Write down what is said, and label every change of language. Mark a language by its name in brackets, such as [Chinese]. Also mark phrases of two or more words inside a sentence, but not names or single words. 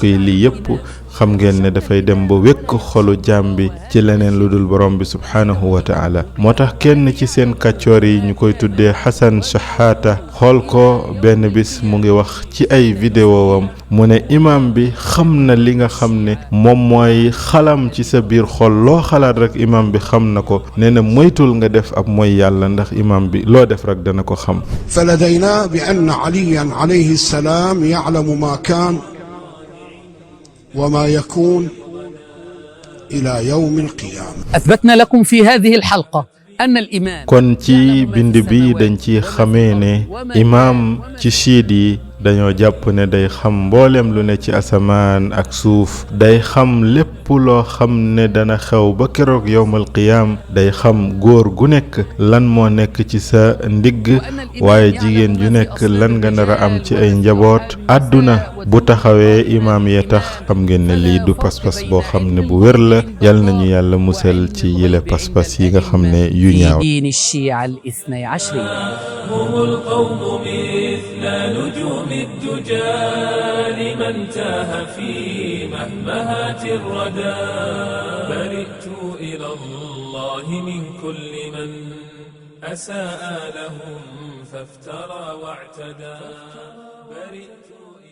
[Wolof] yi lii yépp xam ngeen ne dafay dem ba wékk xolu jaam bi ci leneen lu dul borom bi [Arabic] سبحانه وتعالى [Wolof] moo tax kenn ci seen kàccoor yi ñu koy tuddee Xasan Shahaata xool ko benn bis mu ngi wax ci ay vidéo am mu ne imaam bi xam na li nga xam ne moom mooy xalam ci sa biir xol loo xalaat rek imaam bi xam na ko nee na moytul nga def ab mooy yàlla ndax imaam bi loo def rek dana ko xam [Arabic] فلدينا بأن عليا عليه السلام يعلم ما كان وما يكون إلى يوم القيامة. أثبتنا لكم في هذه الحلقة أن الإمام [Wolof] kon ci bind bi dañ ci xamee ne imaam ci chiit yi dañoo jàpp ne day xam mboolem lu ne ci asamaan ak suuf day xam lépp loo xam ne dana xew ba keroog [Arabic] يوم القيامة [Wolof] day xam góor gu nekk lan moo nekk ci sa ndigg waaye jigéen ju nekk lan nga nar a am ci ay njaboot àdduna bu taxawee imaam ya tax xam ngeen ne lii du pas-pas boo xam ne bu wér la yal nañu yàlla musal ci yile pas-pas yi nga xam ne yu ñaaw [Arabic] دين الشيعة الاثني عشرية هم القوم مثل نجوم الدجى لمن تاه في مهمهات الردى برئت إلى الله من كل من أساء لهم فافترى واعتدى برئت